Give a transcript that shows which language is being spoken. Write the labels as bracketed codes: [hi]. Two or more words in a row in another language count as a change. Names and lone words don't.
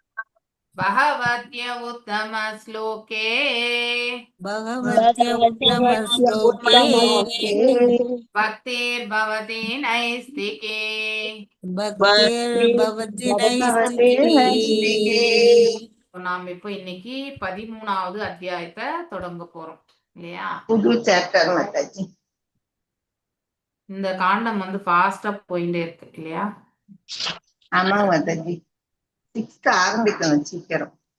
[sa] भगत्य उत्तम श्लोके भगवत्य उत्तम श्लोके भक्तिर् भवति नैष्टिके. भक्तिर् भवति Bhagavate Naistiki. Naistike. [ta] நாம் இப்போ இன்னைக்கு 13வது அத்தியாயத்தை தொடங்க போறோம் இல்லையா? புது சாப்டர் மாதாஜி. இந்த காண்டம் வந்து ஃபாஸ்டா போயிட்டே இருக்கு இல்லையா? ஆமா மாதாஜி. 6th ஆரம்பிக்கணும் சீக்கிரம்.